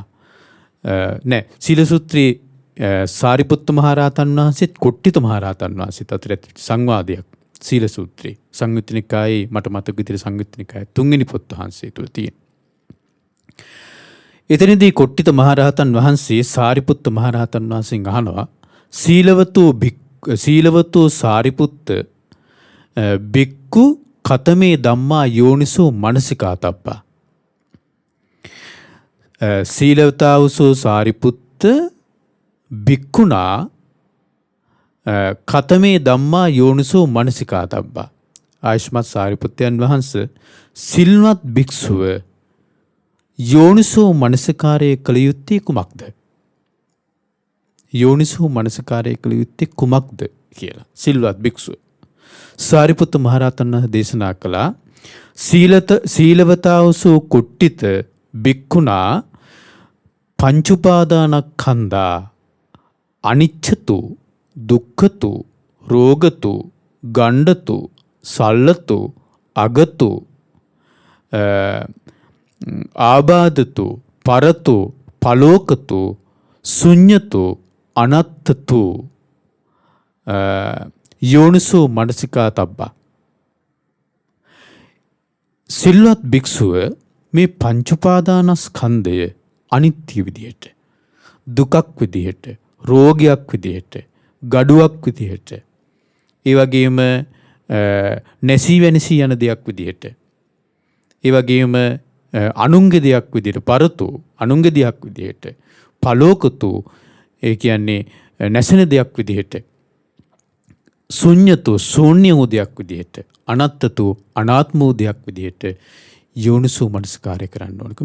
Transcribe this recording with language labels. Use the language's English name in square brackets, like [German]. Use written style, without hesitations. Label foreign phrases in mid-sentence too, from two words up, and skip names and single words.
[Sinhala] සීල සූත්‍රයේ සාරිපුත්ත මහරහතන් වහන්සේත් කොට්ටිත මහරහතන් වහන්සේත් අතර සංවාදයක් සීල සූත්‍රයේ සංයුත්ත නිකායේ මට මතක විදිහට සංයුත්ත නිකායේ 3 වෙනි පොත් වහන්සේ තුල තියෙන. එතනදී කොට්ටිත මහරහතන් වහන්සේ සාරිපුත්ත මහරහතන් වහන්සේගෙන් අහනවා, [Pali] සීලවතෝ සාරිපුත්ත බික්කු කතමේ ධම්මා යෝනිසෝ මනසිකාතබ්බා. සීලවතාවසෝ සාරිපුත්ත බික්කුණා කතමේ ධම්මා යෝනිසෝ මනසිකාතබ්බා. [Sinhala] ආයුෂ්මත් සාරිපුත්තයන් වහන්සේ සිල්වත් භික්ෂුව යෝනිසෝ මනසිකාරය කළ යුත්තේ කුමක්ද? යෝනිසෝ මනසිකාරය කළ යුත්තේ කුමක්ද කියලා සිල්වත් භික්ෂුව සාරිපුත්ත මහරහතන් වහන්සේ දේශනා කළා. [Pali] සීලවතාවසෝ කුට්ටිත බික්ඛුනා පංච උපාදානස්කන්ධා අනිච්චතු දුක්ඛතු රෝගතු ගණ්ඩතු සල්ලතු අගතු ආබාධතු පරතු පලෝකතු ශුඤ්ඤතු අනත්තතු යෝනිසෝ මනසිකාතබ්බා. [Sinhala] සිල්වත් භික්ෂුව මේ පංච උපාදානස්කන්ධය අනිත්‍ය විදිහට, දුකක් විදිහට, රෝගයක් විදිහට, ගඩුවක් විදිහට, ඒ වගේම නැසී වෙනසී යන දෙයක් විදිහට, ඒ වගේම අනුන්ගේ දෙයක් විදිහට, පරතු අනුන්ගේ දෙයක් විදිහට, පලෝකතු ඒ කියන්නේ නැසෙන දෙයක් විදිහට, ශුඤ්ඤතු ශූන්‍ය වූ දෙයක් විදිහට, අනත්තතු අනාත්ම වූ දෙයක් විදිහට යෝනිසෝ මනසිකාරය කරන්න ඕනක.